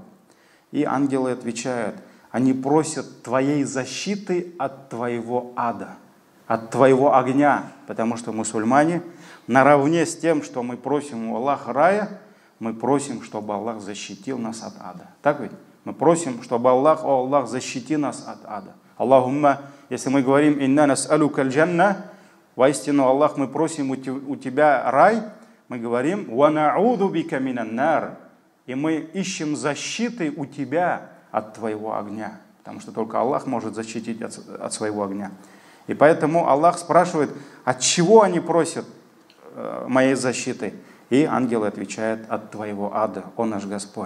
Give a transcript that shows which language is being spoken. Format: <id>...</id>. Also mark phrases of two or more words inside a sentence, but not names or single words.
<ru>И ангелы отвечают: они просят твоей защиты от твоего ада, от твоего огня. Потому что мусульмане наравне с тем, что мы просим у Аллаха рая, мы просим, чтобы Аллах защитил нас от ада. Так ведь? Мы просим, чтобы Аллах: о Аллах, защити нас от ада. Аллахумма, если мы говорим</ru> <ar>«إنا نسألك الجنة»,</ar> <ru>воистину, Аллах, мы просим у тебя рай, мы говорим</ru> <ar>«ونعوذ بك من النار»,</ar> <ru>и мы ищем защиты у тебя от твоего огня, потому что только Аллах может защитить от своего огня. И поэтому Аллах спрашивает: от чего они просят моей защиты? И ангелы отвечают: от твоего ада, о наш Господь.</ru>